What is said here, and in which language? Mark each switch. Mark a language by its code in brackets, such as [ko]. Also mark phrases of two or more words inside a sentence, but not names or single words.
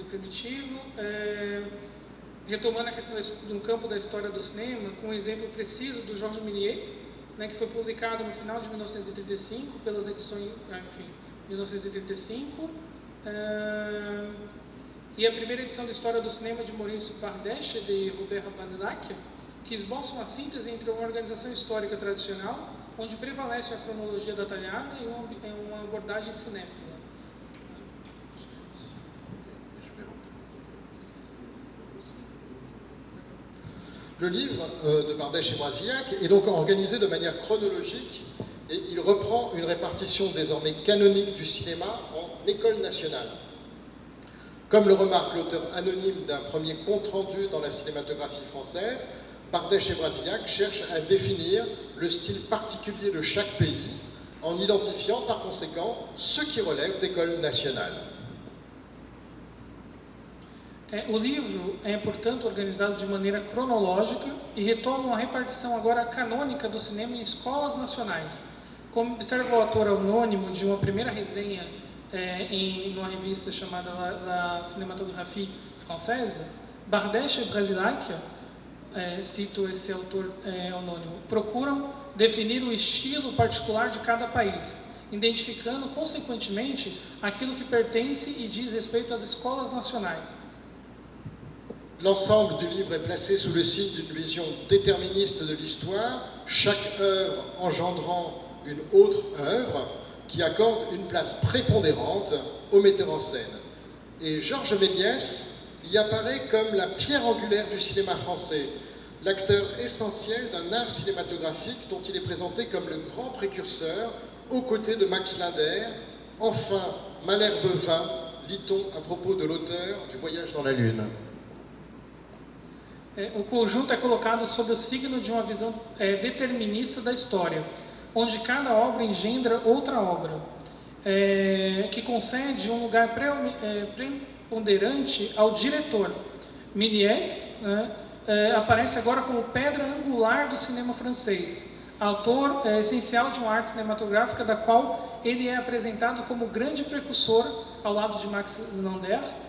[pt] primitivo, retomando a questão do campo da história do cinema, com um exemplo preciso do Georges Méliès, né, que foi publicado no final de 1935, pelas edições, 1935, e a primeira edição da História do Cinema de Maurice Bardèche, de Robert Brasillac, que esboça uma síntese entre uma organização histórica tradicional, onde prevalece a cronologia detalhada e uma abordagem cinéfila. [fr] Le livre de Bardèche et Brasillac est donc organisé de manière chronologique et il reprend une répartition désormais canonique du cinéma en école nationale. Comme le remarque l'auteur anonyme d'un premier compte-rendu dans la cinématographie française, Bardèche et Brasillac cherchent à définir le style particulier de chaque pays en identifiant par conséquent ce qui relève d'école nationale. [pt] O livro é, portanto, organizado de maneira cronológica e retoma uma repartição agora canônica do cinema em escolas nacionais. Como observa o autor anônimo de uma primeira resenha em uma revista chamada La Cinématographie Française, Bardèche e Brasillac, cito esse autor anônimo, procuram definir o estilo particular de cada país, identificando, consequentemente, aquilo que pertence e diz respeito às escolas nacionais. [fr] L'ensemble du livre est placé sous le signe d'une vision déterministe de l'histoire, chaque œuvre engendrant une autre œuvre qui accorde une place prépondérante au metteur en scène. Et Georges Méliès y apparaît comme la pierre angulaire du cinéma français, l'acteur essentiel d'un art cinématographique dont il est présenté comme le grand précurseur, aux côtés de Max Linder. Enfin, Malherbe vint, lit-on à propos de l'auteur du Voyage dans la Lune. [pt] O conjunto é colocado sob o signo de uma visão determinista da história, onde cada obra engendra outra obra, que concede um lugar preponderante ao diretor. Méliès, né, aparece agora como pedra angular do cinema francês, autor essencial de uma arte cinematográfica da qual ele é apresentado como grande precursor ao lado de Max Linder.